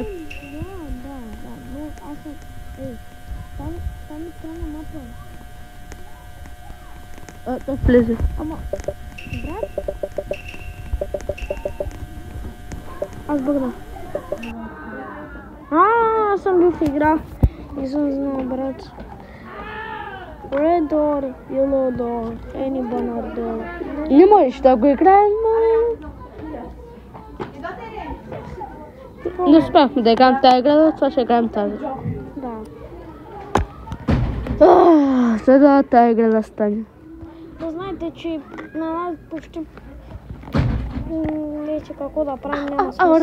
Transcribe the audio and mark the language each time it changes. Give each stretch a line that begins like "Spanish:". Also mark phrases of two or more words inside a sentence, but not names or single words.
Bulgarian: Да, но аз съм... там е странна мапа. Да влезе. Ама, брат? Аз бъгна. Аз съм бил в игра. Не съм знал, брат.
English: Red door, yellow door, any banner door.
Bulgarian: Не можеш да го играем, не успяхме да играем тази игра, това ще играем тази. Да. Следва тази игра да стане. Да знаете, че на нас почти вече какво да правим няма смисъл.